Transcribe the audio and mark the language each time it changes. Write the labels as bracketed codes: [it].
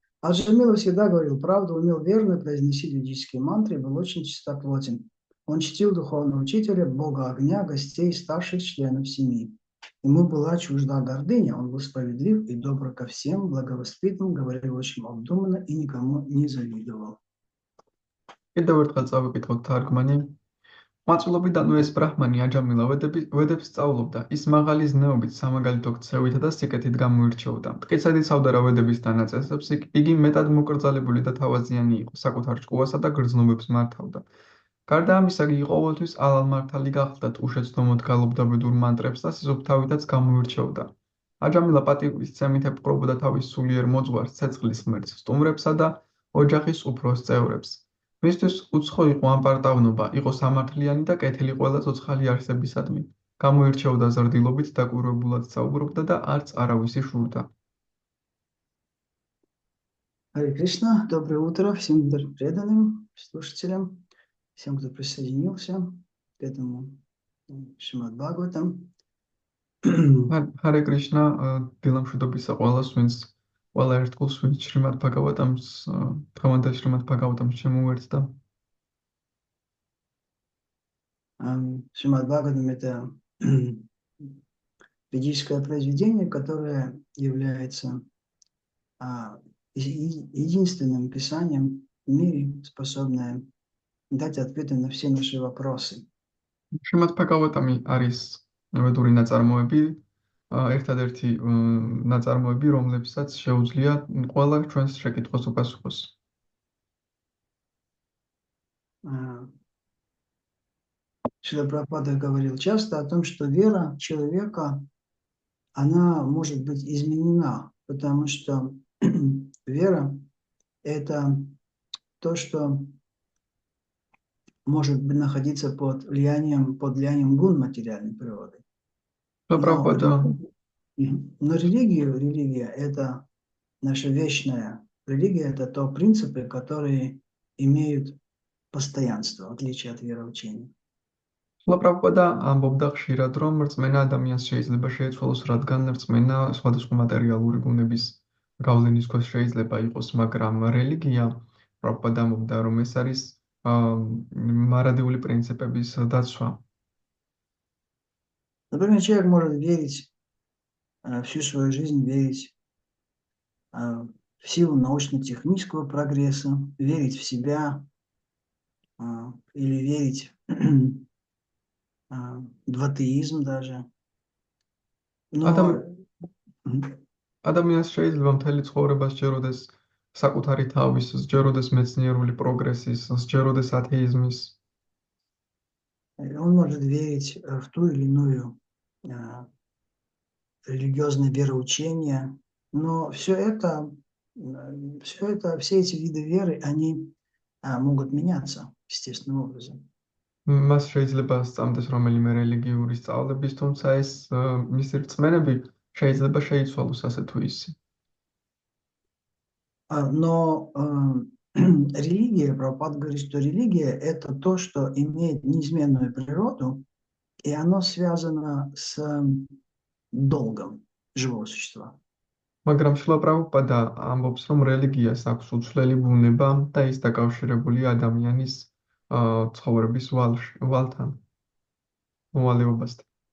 [ru] А Джамила всегда говорил правду, умел верно произносить ведические мантры и был очень чистоплотен. Он чтил духовного учителя, бога огня, гостей, старших членов семьи. Ему была чужда гордыня, он был справедлив и добр ко всем, благовоспитан, говорил очень обдуманно и никому не завидовал. [ka] კიდევ ერთხელ წავიკითხოთ თარგმანი. მაწვილობიდანვე ეს ბრაჰმანი აჯამილა ვედებს სწავლობდა, ის მაღალი ზნეობით, სამაგალითო ქცევითა და სიკეთით გამოირჩეოდა. მტკიცედ იცავდა რა ვედების დანაწესებს, იგი მეტად მოკრძალებული და თავაზიანი იყო, საკუთარ ჭკუასა და გრძნობებს მართავდა. გარდა ამისა, იგი ყოველთვის ალალმართალი გახლდათ, უშეცდომოდ გალობდა ბედურ მანტრებს და სიზუფთავითაც გამოირჩეოდა. აჯამილა პატივისცემით ეპყრობოდა თავის სულიერ მოძღვარს, ცეცხლის ღმერთს, სტუმრებსა და ოჯახის უფროს წევრებს. მისთვის უცხო იყო ამპარტავნობა, იყო სამართლიანი და კეთილი ყველა ცოცხალი არსებისადმი. გამოირჩეოდა ზრდილობით, დაკვირვებულად საუბრობდა და არც არავის იშურდა. [ru] Харе Кришна, доброе утро всем преданным слушателям, всем, кто присоединился к этому Шримад Бхагаватам. [ka] Харе Кришна, დილამშვიდობისა ყველას, ვინც ყველა ერთგულს, ვინც შრიმად ბჰაგავატამს, დღევანდელ შრიმად ბჰაგავატამს შემოუერთდა. [ru] Шримад Бхагаватам — это ведическое произведение, которое является единственным писанием в мире, способное дать ответы на все наши вопросы. [ka] შრიმად ბჰაგავატამი არის ვედური ნაწარმოები, ერთადერთი ნაწარმოები, რომლებსაც შეუძლია ყველა ჩვენს შეკითხვას უპასუხოს. [ru] Шрила Прабхупада говорил часто о том, что вера человека, она может быть изменена, потому что вера – это то, что может находиться под влиянием гун материальной природы. Но религия – это наша вечная религия, это то принципы, которые имеют постоянство, в отличие от вероучения. [ka] Прабхупада ამბობდა ხშირად, რომ რწმენა ადამიანს შეიძლება შეეცვალოს, რადგან რწმენა სხვადასხვა მატერიალური გუნების გავლენის ქვეშ შეიძლება იყოს, მაგრამ რელიგია, პრაბჰუპადა ამბობდა, რომ ეს არის მარადიული პრინციპების დაცვა. [ru] Например, человек может верить всю свою жизнь, верить в силу научно-технического прогресса, верить в себя или верить в атеизм даже. [ka] ადამიანს შეიძლება მთელი ცხოვრება სჯეროდეს საკუთარი თავის, სჯეროდეს მეცნიერული პროგრესის, სჯეროდეს ათეიზმის. [ru] Он может верить в ту или иную религиозное вероучение, но все эти виды веры, они могут меняться естественным образом. [ka] მას შეიძლება სწამდეს რომელიმე რელიგიური სწავლების, თუმცა ეს მისი რწმენები შეიძლება შეიცვალოს ასე თუ ისე. [ru] Но религия, Прабхупада говорит, что религия – это то, что имеет неизменную природу, и оно связано с долгом живого существа. [ka] მაგრამ შრილა პრაბჰუპადა ამბობს, რომ რელიგიას აქვს უცვლელი ბუნება და ის დაკავშირებულია ადამიანის ცხოვრების ვალთან, მოვალეობასთან.